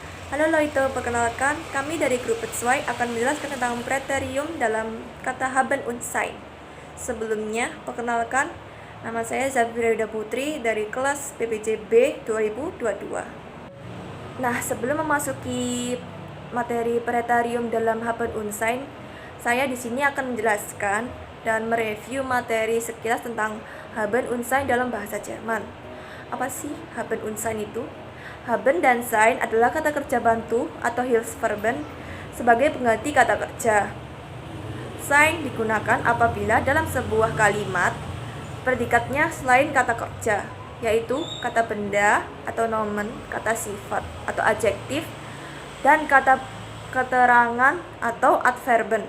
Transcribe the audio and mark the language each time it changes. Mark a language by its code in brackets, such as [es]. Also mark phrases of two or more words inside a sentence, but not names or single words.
[id] Halo Loito, perkenalkan, kami dari grup Petswai akan menjelaskan tentang preterium dalam kata [de] haben und sein. [id] Sebelumnya, perkenalkan, nama saya Zafira Yuda Putri dari kelas PPJB 2022. Nah, sebelum memasuki materi preterium dalam [de] haben und sein, [id] saya di sini akan menjelaskan dan mereview materi sekilas tentang [de] haben und sein [id] dalam bahasa Jerman. Apa sih [de] haben und sein [id] itu? Haben dan sein adalah kata kerja bantu atau Hilfsverben sebagai pengganti kata kerja. Sein digunakan apabila dalam sebuah kalimat predikatnya selain kata kerja, yaitu kata benda atau nomen, kata sifat atau adjektif, dan kata keterangan atau adverben.